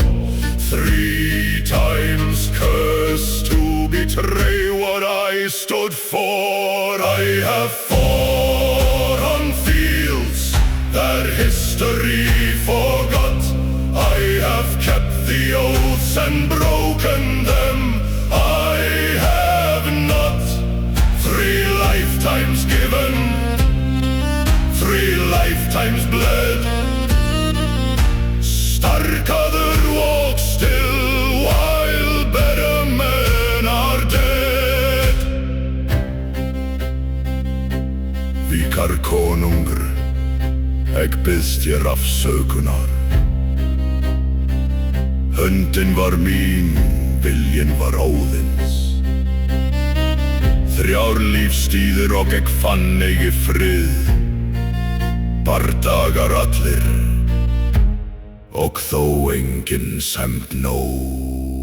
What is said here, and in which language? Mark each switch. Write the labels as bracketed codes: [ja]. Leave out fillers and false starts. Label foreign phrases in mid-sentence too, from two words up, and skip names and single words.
[en] 3 times cursed to betray what I stood for I have fought on fields that history forgot I have kept the oaths and broken them I have not 3 lifetimes given 3 lifetimes bled Starkaður walk still while better men are dead [is] Vikar konungur Ek biðst þér afsökunar Höndin var mín, viljinn var Óðins 3 lífstíðir og ek fann eigi frið Bardagar allir Og þó enginn sæmd nóg